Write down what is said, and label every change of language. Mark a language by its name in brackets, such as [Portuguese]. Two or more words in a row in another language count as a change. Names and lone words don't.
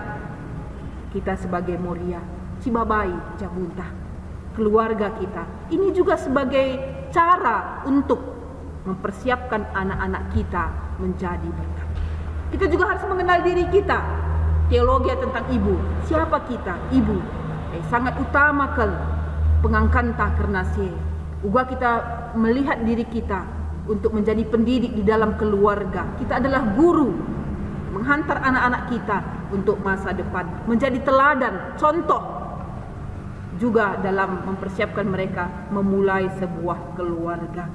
[Indonesian] Kita sebagai Moria, Cibabai, Jabunta, keluarga kita, ini juga sebagai cara untuk mempersiapkan anak-anak kita menjadi berkat. Kita juga harus mengenal diri kita. Teologi tentang ibu, siapa kita? Ibu sangat utama ke pengangkanta karena uga kita melihat diri kita untuk menjadi pendidik di dalam keluarga. Kita adalah guru, menghantar anak-anak kita untuk masa depan, menjadi teladan, contoh juga dalam mempersiapkan mereka memulai sebuah keluarga.